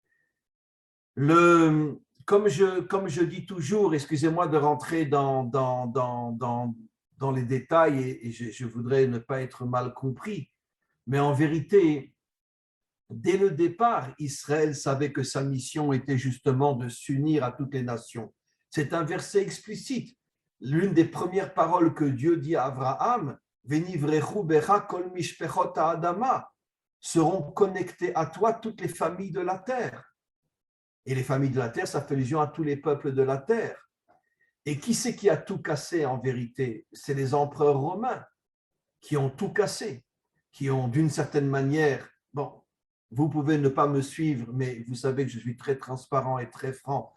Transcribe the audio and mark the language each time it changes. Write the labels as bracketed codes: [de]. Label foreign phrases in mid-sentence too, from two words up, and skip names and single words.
[fr] Comme je dis toujours, excusez-moi de rentrer dans les détails et je voudrais ne pas être mal compris, mais en vérité, dès le départ, Israël savait que sa mission était justement de s'unir à toutes les nations. C'est un verset explicite. L'une des premières paroles que Dieu dit à Abraham, « [he] ונברכו בך כל משפחות האדמה [fr] » seront connectées à toi toutes les familles de la terre. Et les familles de la terre, ça fait allusion à tous les peuples de la terre. Et qui c'est qui a tout cassé en vérité? C'est les empereurs romains qui ont tout cassé, qui ont d'une certaine manière, bon, vous pouvez ne pas me suivre, mais vous savez que je suis très transparent et très franc.